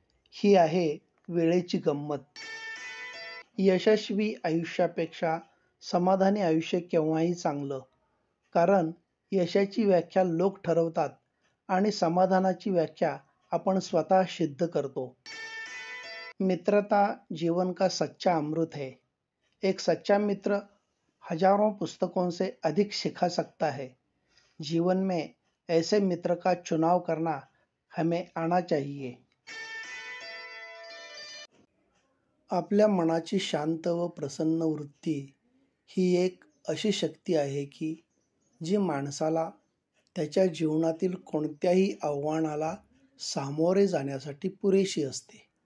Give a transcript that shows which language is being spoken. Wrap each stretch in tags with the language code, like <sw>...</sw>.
<mr>ही आहे वेळेची गंमत. यशस्वी आयुष्यापेक्षा समाधानी आयुष्य केव्हाही चांगलं, कारण यशाची व्याख्या लोक ठरवतात आणि समाधानाची व्याख्या आपण स्वतः सिद्ध करतो.</mr> <hi>मित्रता जीवन का सच्चा अमृत है. एक सच्चा मित्र हजारों पुस्तकों से अधिक सिखा सकता है. जीवन में ऐसे मित्र का चुनाव करना हमें आना चाहिए.</hi> <mr>आपल्या मनाची शांत व प्रसन्न वृत्ती ही एक अशी शक्ती आहे की जी माणसाला त्याच्या जीवनातील कोणत्याही आव्हानाला सामोरे जाण्यासाठी पुरेशी असते.</mr>